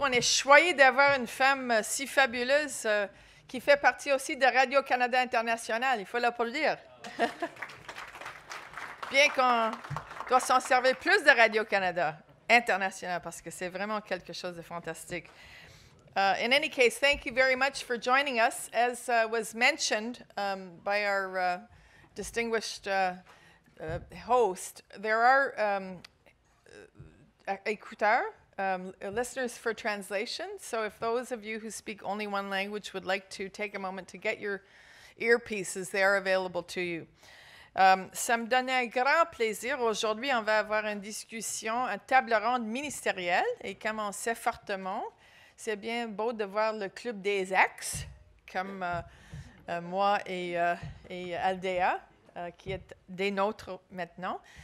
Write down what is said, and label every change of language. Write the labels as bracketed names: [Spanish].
[French] On est choyés d'avoir une femme si fabuleuse qui fait partie aussi de Radio-Canada International. Il faut l'applaudir. Bien qu'on doit s'en servir plus de Radio-Canada International parce que c'est vraiment quelque chose de fantastique. [English] In any case, thank you very much for joining us. As was mentioned by our distinguished host, there are écouteurs, listeners for translation. So if those of you who speak only one language would like to take a moment to get your earpieces, they are available to you. [French] Ça me donne un grand plaisir. Aujourd'hui, on va avoir une discussion, une table ronde ministérielle. Et comme on sait fortement, c'est bien beau de voir le club des ex, comme moi et Aldea, qui est des nôtres maintenant.